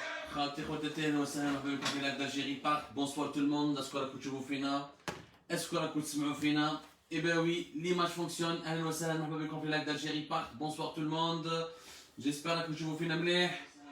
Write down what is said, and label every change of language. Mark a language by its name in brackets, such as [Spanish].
[Arabic] اخواتي خواتاتي اهلا وسهلا مرحبا بكم في لايف d'Algérie Park. [French] Bonsoir tout le monde, [Arabic] اسكو راكم تشوفوا فينا؟ اسكو راكم تسمعوا فينا؟ [French] Eh ben oui, l'image fonctionne. [Arabic] اهلا وسهلا مرحبا بكم في لايف d'Algérie Park. [French] Bonsoir tout le monde. J'espère [Arabic] راكم تشوفوا فينا مليح.